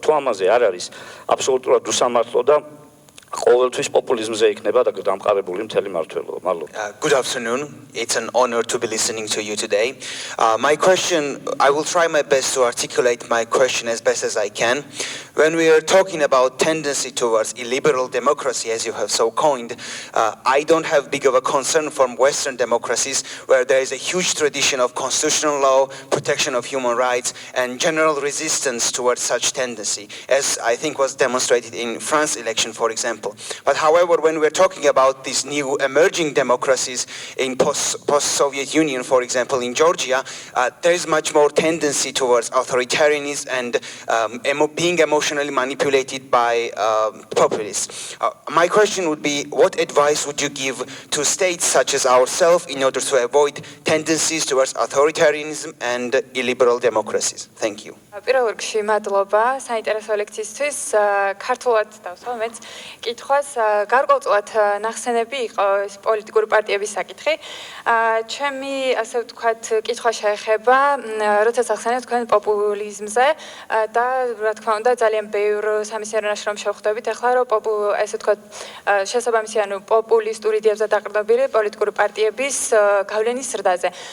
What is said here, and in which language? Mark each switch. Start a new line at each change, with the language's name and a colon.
Georgian: თუ ამაზე არ არის აბსოლუტურად უსამართლო და ყოველთვის პოპულიზმზე იქნება დამყარებული მთელი მმართველობა. მადლობა.
English: Good afternoon. It's an honor to be listening to you today. My question, I will try my best to articulate my question as best as I can. When we are talking about tendency towards illiberal democracy, as you have so coined, I don't have big of a concern from Western democracies where there is a huge tradition of constitutional law, protection of human rights, and general resistance towards such tendency, as I think was demonstrated in France election, for example. But however, when we're talking about these new emerging democracies in post-Soviet Union, for example, in Georgia, there is much more tendency towards authoritarianism and being emotionally manipulated by populists. My question would be, what advice would you give to states such as ourselves in order to avoid tendencies towards authoritarianism and illiberal democracies? Thank you.
Georgian: პირველ რიგში მადლობა საინტერესო ლექციისთვის. ქართულად დავსვა მეც კითხვას. გარკვეულწილად ნახსენები იყო ეს პოლიტიკური პარტიების საკითხი. ჩემი ასე ვთქვათ კითხვა შეეხება, როცა ახსენეთ თქვენ პოპულიზმზე და რა თქმა უნდა ძალიან ბევრ სამეცნიერო ნაშრომს შევხვდებით ახლა რომ ესე ვთქვათ შესაბამისი პოპულისტური იდეებზე დაყრდნობილი პოლიტიკური პარტიების გავლენის ზრდაზე.